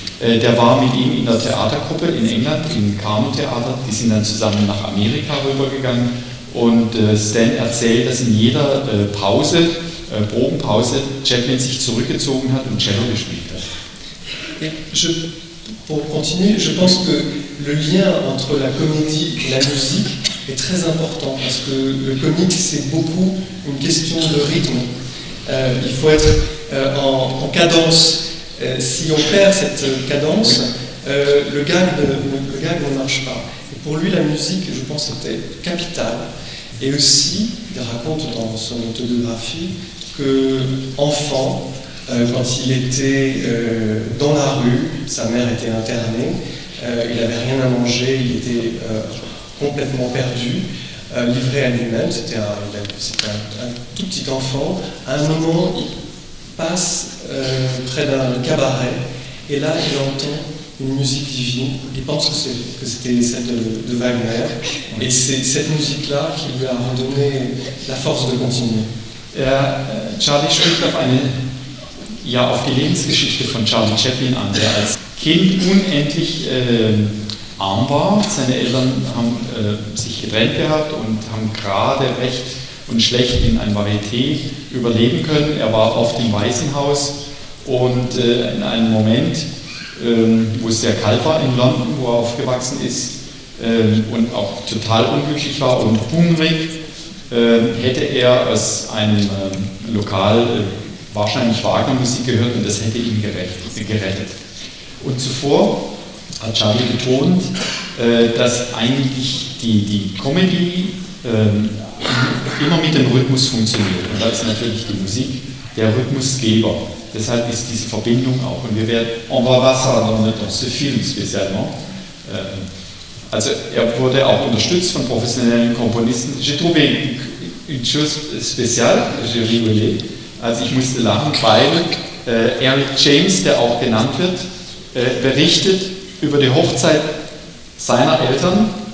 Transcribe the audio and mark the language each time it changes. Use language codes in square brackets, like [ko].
[de] Der war mit ihm in der Theatergruppe in England, im Carnot Theater, die sind dann zusammen nach Amerika rübergegangen und Stan erzählt, dass in jeder Probenpause, Chaplin sich zurückgezogen hat und Cello gespielt hat. [fr] Pour continuer, je pense que le lien entre la comédie et la musique est très important parce que le comique c'est beaucoup une question de rythme. Il faut être en cadence. Si on perd cette cadence, le gag ne marche pas. Et pour lui, la musique, je pense, était capitale. Et aussi, il raconte dans son autobiographie que enfant, quand il était dans la rue, sa mère était internée, il n'avait rien à manger, il était complètement perdu, livré à lui-même. C'était un tout petit enfant. À un moment, il passe près d'un cabaret et là il entend une musique divine, il pense que c'était celle de Wagner et c'est cette musique-là qui lui a redonné la force de continuer. [de] Charlie spricht auf die Lebensgeschichte von Charlie Chaplin an, der als Kind unendlich arm war. Seine Eltern haben sich getrennt gehabt und haben gerade recht und schlecht in ein Varieté überleben können. Er war oft im Waisenhaus und in einem Moment, wo es sehr kalt war in London, wo er aufgewachsen ist und auch total unglücklich war und hungrig, hätte er aus einem Lokal wahrscheinlich Wagner-Musik gehört und das hätte ihn gerettet. Und zuvor hat Charlie betont, dass eigentlich die Comedy immer mit dem Rhythmus funktioniert. Und da ist natürlich die Musik der Rhythmusgeber. Deshalb ist diese Verbindung auch. [fr] Und on va voir ça dans ce film spécialement. [de] Also er wurde auch unterstützt von professionellen Komponisten. [fr] J'ai trouvé une chose spéciale, j'ai rigolé. [de] Also ich musste lachen, weil Eric James, der auch genannt wird, berichtet über die Hochzeit seiner Eltern.